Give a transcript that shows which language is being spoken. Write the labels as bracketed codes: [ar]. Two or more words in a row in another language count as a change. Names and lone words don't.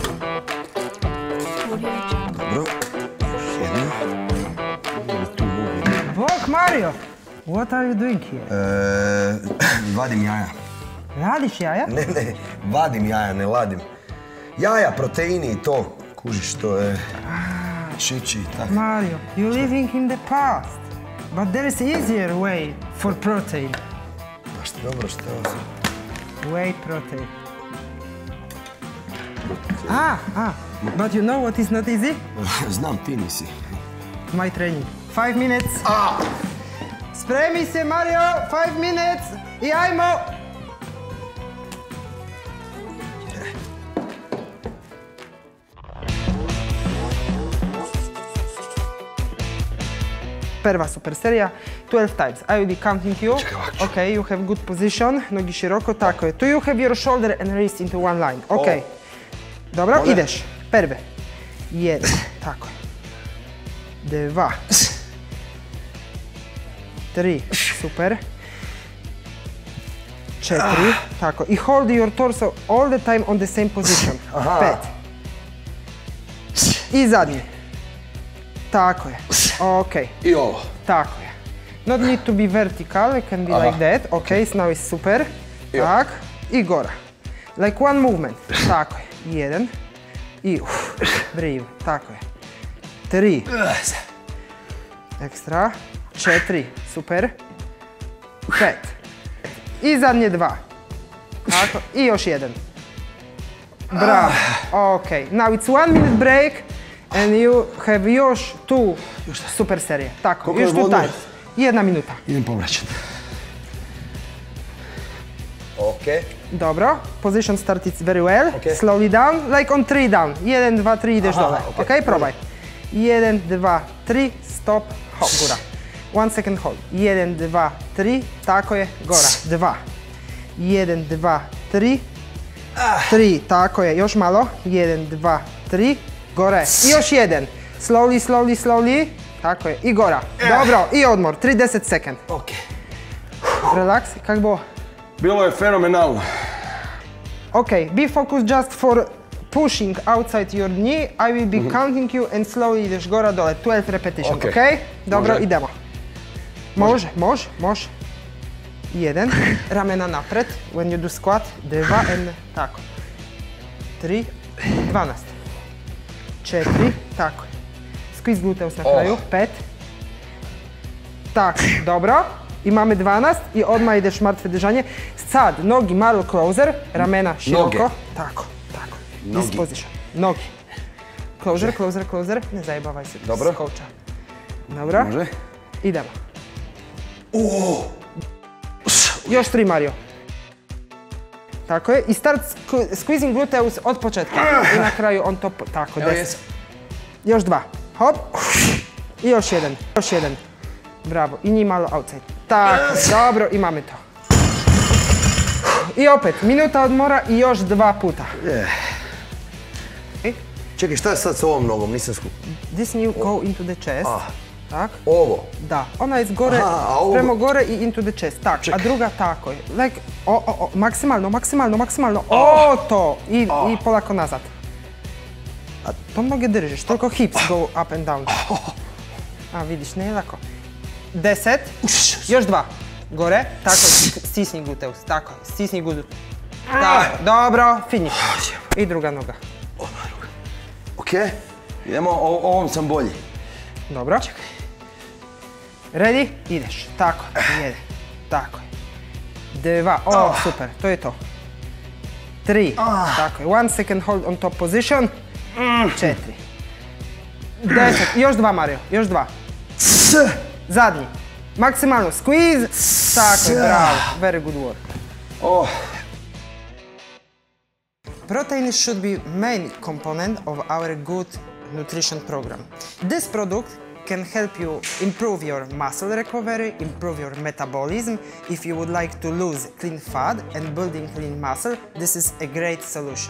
[hr] Dobro, još jedno. Bok, Mario! [en] What are you doing here? [hr] Vadim jaja. Radiš jaja? Ne, vadim jaja, ne ladim. Jaja, proteini i to. Kužiš, to je... Šići i tako. [en] Mario, you're living in the past. But there is easier way for protein. [hr] Pa što dobro, što je ovo? [en] Whey protein. But you know what is not easy? [hr] Znam, ti nisi. [en] My training. 5 minutes. [hr] Spremi se, Mario, [en] 5 minutes [hr] i ajmo! Prva super serija, 12 times. [en] I will be counting you. Okay, you have good position, [hr] nogi široko, tako je. [en] Tu you have your shoulder and wrist into one line. [hr] Ok. Dobro, ideš. Prve. 1, tako je. 2. 3, super. 4, tako. [en] I hold your torso all the time on the same position. [hr] 5. I zadnji. Tako je. Ok. I ovo. Tako je. [en] Not need to be vertical, it can be like that. Ok, now is super. [hr] Tak. I gora. [en] Like one movement. [hr] Tako je. 1. I breathe. Tako je. 3. Ekstra. 4. Super. 5. I zadnje 2. Tako. I još 1. Bravo. Ok. [en] Now it's 1 minute break. And you have [hr] još tu super serije. Tako, još tu times. 1 minuta. Idem povraćat. Ok. Dobro. [en] Position start it's very well. Slowly down, like on 3 down. [hr] 1, 2, 3 ideš dole. Ok, probaj. 1, 2, 3, stop, hop, gura. [en] 1 second hold. 1, 2, 3, [hr] tako je, gora. 2. 1, 2, 3. 3, tako je, još malo. 1, 2, 3. Gore. I još 1. [en] Slowly, slowly, slowly. [hr] Tako je. I gora. Dobro. I odmor. 30 sekund. Ok. Relax. Kak bo? Bilo je fenomenalno. Ok. [en] Be focused just for pushing outside your knee. I will be counting you and slowly [hr] ideš gora dole. [en] 12 repetition. Ok? [hr] Dobro, idemo. Može. 1. Ramena napred. When you do squat. 2 and tako. 3. 12. 4, tako je. [en] Squeeze gluteus [hr] na kraju, 5. Tako, dobro. I máme 12 i odmah ideš mrtve držanje. Sad, nogi malo closer, ramena široko. Tako. [en] This position. Nogi. Closer. [hr] Ne zajebavaj se. Dobro. Skoča. Dobro. Može. Idemo. Još 3, Mario. Tako je. [en] I start squeezing gluteus [hr] od početka. I na kraju [en] on top. [hr] Tako, 10. Još 2. Hop. I još 1. Bravo. I njih malo outside. Tako, dobro. I máme to. I opet, minuta odmora i još 2 puta. Čekaj, šta je sad s ovom nogom? Nisam skup. [en] This new go into the chest. [hr] Tak. Ovo? Da. Ona je prema gore i [en] into the chest. [hr] Tak. A druga tako je. Like, maksimalno. To. I polako nazad. A to noge držiš, toliko [en] hips go up and down. [hr] A vidiš, ne je lako. 10. Još 2. Gore. Tako, stisni gluteus. Tako, stisni gluteus. Tako, dobro, finish. I druga noga. Ok, idemo, ovom sam bolji. Dobro. Čekaj. Ready? Ideš. Tako, 1. Tako je. 2. Super, to je to. 3. Tako je. [en] 1 second hold on top position. [hr] 4. 10. Još 2, Mario. Još 2. Zadnji. Maksimalno. Squeeze. Tako je, bravo. [en] Very good work. Protein should be main component of our good nutrition program. This product can help you improve your muscle recovery, improve your metabolism. If you would like to lose clean fat and building clean muscle, this is a great solution.